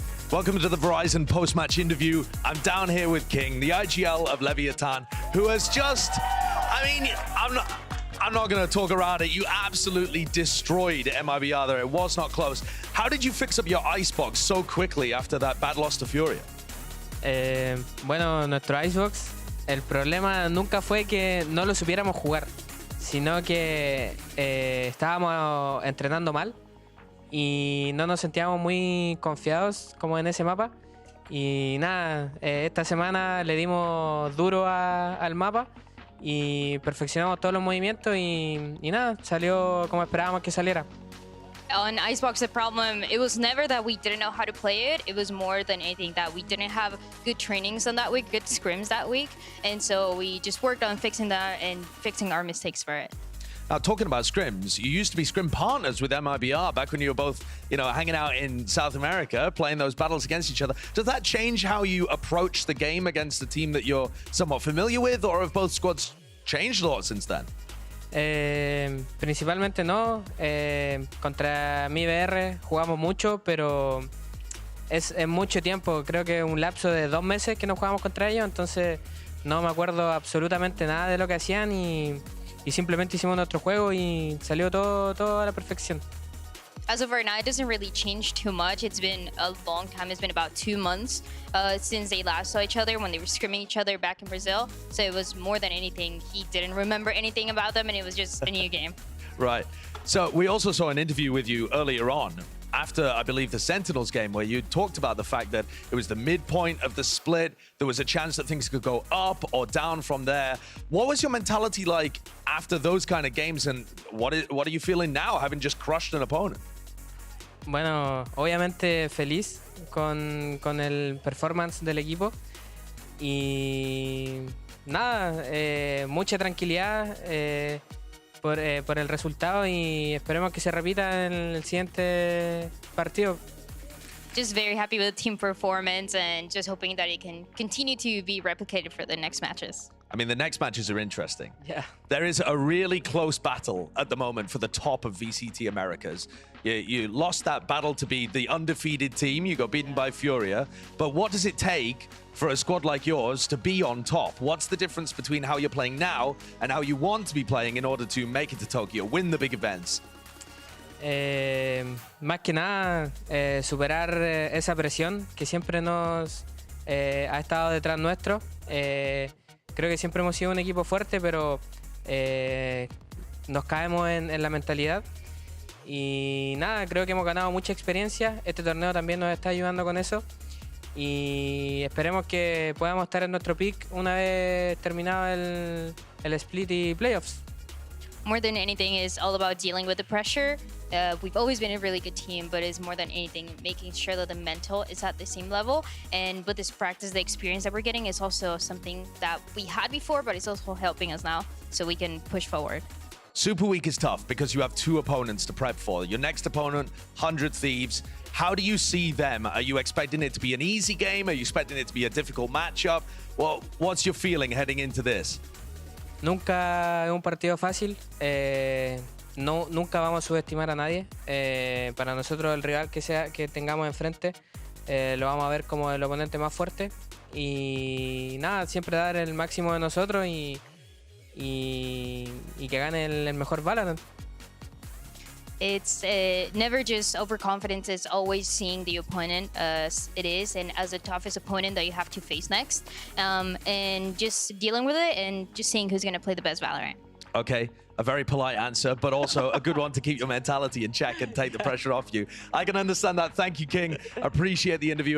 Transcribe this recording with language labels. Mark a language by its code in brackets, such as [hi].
[en] Welcome to the Verizon post-match interview. I'm down here with King, the IGL of Leviatán, who has just, I'm not going to talk around it. You absolutely destroyed MiBR there. It was not close. How did you fix up your icebox so quickly after that bad loss to Furia? [es] Bueno, nuestro Icebox, el problema nunca fue que no lo supiéramos jugar, sino que estábamos entrenando mal y no nos sentíamos muy confiados como en ese mapa. Y nada, esta semana le dimos duro al mapa y perfeccionamos todos los movimientos y nada, salió como esperábamos que saliera. [en] On Icebox, the problem, it was never that we didn't know how to play it. It was more than anything that we didn't have good trainings on that week, good scrims that week. And so we just worked on fixing that and fixing our mistakes for it. Now, talking about scrims, you used to be scrim partners with MiBR back when you were both, hanging out in South America, playing those battles against each other. Does that change how you approach the game against the team that you're somewhat familiar with, or have both squads changed a lot since then? [es] Principalmente no. Contra MiBR jugamos mucho, pero es mucho tiempo. Creo que un lapso de 2 meses que no jugamos contra ellos, entonces no me acuerdo absolutamente nada de lo que hacían y simplemente hicimos nuestro juego y salió todo a la perfección. [en] As of right now, it doesn't really change too much. It's been a long time. It's been about 2 months since they last saw each other when they were scrimming each other back in Brazil. So it was more than anything, he didn't remember anything about them and it was just a new game. Right. So we also saw an interview with you earlier on after, I believe, the Sentinels game where you talked about the fact that it was the midpoint of the split. There was a chance that things could go up or down from there. What was your mentality like after those kind of games, and what are you feeling now, having just crushed an opponent? [es] Bueno, obviamente feliz con el performance del equipo y nada, mucha tranquilidad por el resultado y esperemos que se repita en el siguiente partido. [en] Just very happy with the team performance and just hoping that it can continue to be replicated for the next matches. I mean, the next matches are interesting. Yeah. There is a really close battle at the moment for the top of VCT Americas. You lost that battle to be the undefeated team. You got beaten by Furia. But what does it take for a squad like yours to be on top? What's the difference between how you're playing now and how you want to be playing in order to make it to Tokyo, win the big events? [es] Más que nada, superar esa presión que siempre nos ha estado detrás nuestro. Creo que siempre hemos sido un equipo fuerte, pero nos caemos en la mentalidad. Y nada, creo que hemos ganado mucha experiencia. Este torneo también nos está ayudando con eso. Y esperemos que podamos estar en nuestro peak una vez terminado el split y playoffs. [en] More than anything is all about dealing with the pressure. We've always been a really good team, but it's more than anything making sure that the mental is at the same level. And with this practice, the experience that we're getting is also something that we had before, but it's also helping us now so we can push forward. Super Week is tough because you have 2 opponents to prep for. Your next opponent, 100 Thieves. How do you see them? Are you expecting it to be an easy game? Are you expecting it to be a difficult matchup? Well, what's your feeling heading into this? [es] Nunca es un partido fácil. Nunca vamos a subestimar a nadie. Para nosotros el rival que tengamos enfrente lo vamos a ver como el oponente más fuerte. Y nada, siempre dar el máximo de nosotros y que gane el mejor VALORANT. [en] It's never just overconfidence. It's always seeing the opponent as it is and as the toughest opponent that you have to face next, and just dealing with it and just seeing who's going to play the best Valorant. Okay, a very polite answer, but also a good one to keep your mentality in check and take the pressure off you. I can understand that. Thank you, King. Appreciate the interview.